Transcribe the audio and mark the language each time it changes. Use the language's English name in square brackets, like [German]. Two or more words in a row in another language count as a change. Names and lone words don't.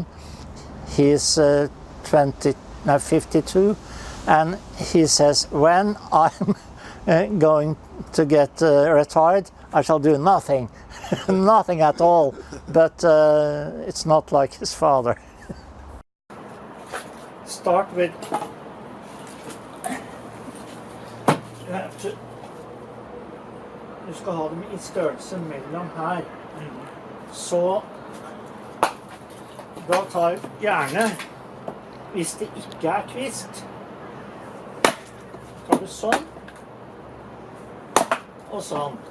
[English] He's 52, and he says, when I'm going to get retired, I shall do nothing, nothing at all. But it's not like his father. Start with, [Norwegian] du skal ha dem i størrelse mellom her. Så da tar jeg gjerne, hvis det ikke er kvist, tar du sånn og sånn.